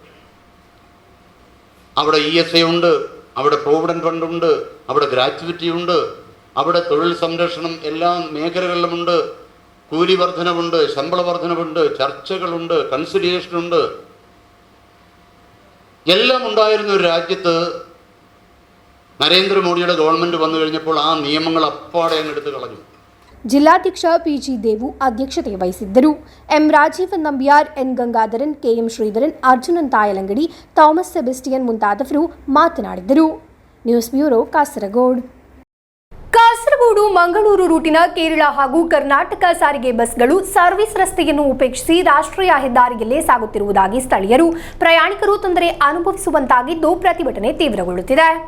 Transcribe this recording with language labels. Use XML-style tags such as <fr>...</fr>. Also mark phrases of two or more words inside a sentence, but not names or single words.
<ml>അവിടെ ESA ഉണ്ട്, അവിടെ</ml> <en>provident fund,</en> <ml>അവിടെ ഗ്രാറ്റുവിറ്റി ഉണ്ട്, അവിടെ തൊഴിൽ സംരക്ഷണം എല്ലാ മേഖലകളിലുമുണ്ട്. കൂലി വർധനവുണ്ട്, ശമ്പള വർധനവുണ്ട്, ചർച്ചകളുണ്ട്, കൺസിലിയേഷനുണ്ട്. എല്ലാം ഉണ്ടായിരുന്ന ഒരു രാജ്യത്ത് നരേന്ദ്രമോദിയുടെ ഗവൺമെൻറ് വന്നു കഴിഞ്ഞപ്പോൾ ആ നിയമങ്ങൾ അപ്പാടെ അങ്ങ് എടുത്ത് കളഞ്ഞു.</ml> <kn>ಜಿಲ್ಲಾಧ್ಯಕ್ಷ ಪಿಜಿ ದೇವು ಅಧ್ಯಕ್ಷತೆ ವಹಿಸಿದ್ದರು. ಎಂ ರಾಜೀವನ್ ನಂಬಿಯಾರ್, ಎನ್ ಗಂಗಾಧರನ್, ಕೆಎಂ ಶ್ರೀಧರನ್, ಅರ್ಜುನನ್ ತಾಯಲಂಗಡಿ, ಥಾಮಸ್ ಸೆಬೆಸ್ಟಿಯನ್ ಮುಂತಾದವರು ಮಾತನಾಡಿದರು.</kn> <en>News Bureau, Kasaragod.</en> <kn>ಕಾಸರಗೋಡು ಮಂಗಳೂರು ರೂಟಿನ ಕೇರಳ ಹಾಗೂ ಕರ್ನಾಟಕ ಸಾರಿಗೆ ಬಸ್ಗಳು ಸರ್ವಿಸ್ ರಸ್ತೆಯನ್ನು ಉಪೇಕ್ಷಿಸಿ ರಾಷ್ಟ್ರೀಯ ಹೆದ್ದಾರಿಯಲ್ಲೇ ಸಾಗುತ್ತಿರುವುದಾಗಿ ಸ್ಥಳೀಯರು, ಪ್ರಯಾಣಿಕರು ತೊಂದರೆ ಅನುಭವಿಸುವಂತಾಗಿದ್ದು ಪ್ರತಿಭಟನೆ ತೀವ್ರಗೊಳ್ಳುತ್ತಿದೆ.</kn>